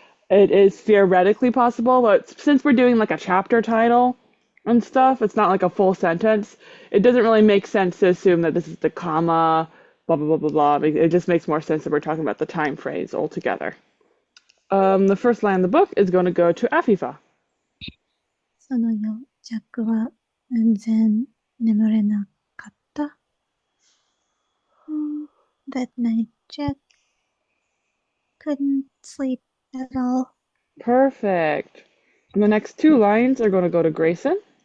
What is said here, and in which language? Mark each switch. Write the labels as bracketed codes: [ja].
[en] It is theoretically possible, but since we're doing like a chapter title and stuff, it's not like a full sentence. It doesn't really make sense to assume that this is the comma, blah blah blah blah blah. It just makes more sense that we're talking about the time phrase altogether. The first line of the book is going to go to Afifa. [ja] その夜、ジャックは全然眠れなかった。 [en] That night, Jack couldn't sleep at all. Perfect. And the next two lines are going to go to Grayson.